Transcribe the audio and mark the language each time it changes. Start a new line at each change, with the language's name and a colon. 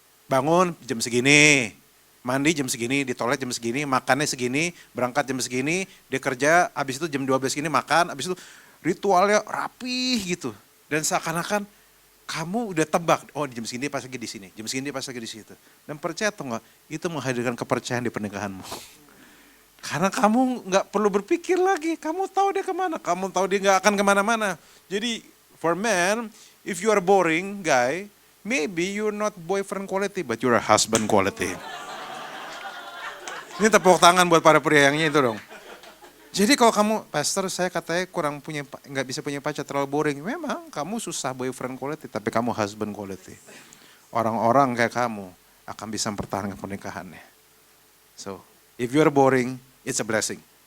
Indonesian: Bangun jam segini, mandi jam segini, di toilet jam segini, makannya segini, berangkat jam segini, dia kerja, habis itu jam 12 segini makan, habis itu ritualnya rapih gitu. Dan seakan-akan kamu udah tebak, oh jam segini pas lagi di sini, jam segini pas lagi di situ. Dan percaya atau enggak, itu menghadirkan kepercayaan di pernikahanmu. Karena kamu nggak perlu berpikir lagi, kamu tahu dia kemana, kamu tahu dia nggak akan kemana-mana.
English: Jadi for men, if you are boring guy, maybe you're not boyfriend quality, but you're a husband quality.
Indonesian: Ini tepuk tangan buat para pria yang itu dong. Jadi kalau kamu, pastor saya katanya nggak bisa punya pacar, terlalu
English: boring.
Indonesian: Memang kamu susah
English: boyfriend quality,
Indonesian: tapi kamu
English: husband quality.
Indonesian: Orang-orang kayak kamu akan bisa mempertahankan pernikahannya.
English: So, if you are boring, it's a blessing.